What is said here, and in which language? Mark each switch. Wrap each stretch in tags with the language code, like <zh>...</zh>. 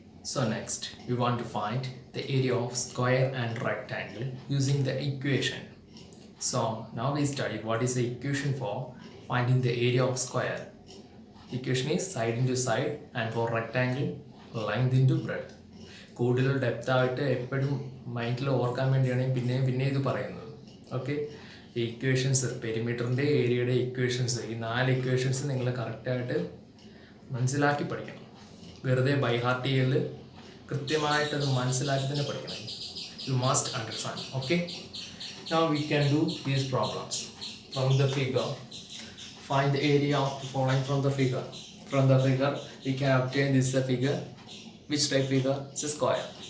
<en>So next we want to find the area of square and rectangle using the equation. So now we studied what is the equation for finding the area of square. Equation is side into side, and for rectangle length into breadth.</en> <ml>കൂടുതൽ depth ആയിട്ട് എപ്പോഴും മൈൻഡിൽ ഓർക്കാൻ വേണ്ടിയാണ് പിന്നെ ഇത് പറയുന്നത്. Okay, ഈ ഇക്വേഷൻസ്, പെരിമീറ്ററിൻ്റെ ഏരിയയുടെ ഇക്വേഷൻസ്, ഈ 4 ഇക്വേഷൻസ് നിങ്ങൾ കറക്റ്റായിട്ട് മനസ്സിലാക്കി പഠിക്കണം. വെറുതെ ബൈ ഹാർട്ട് ചെയ്യൽ, കൃത്യമായിട്ടത് മനസ്സിലാക്കി തന്നെ പഠിക്കണം.</ml> <en>You must understand. Okay, now we can do these problems from the figure. Find the area of the following from the figure. From the figure we can obtain this figure. Which type figure? It's a square.</en>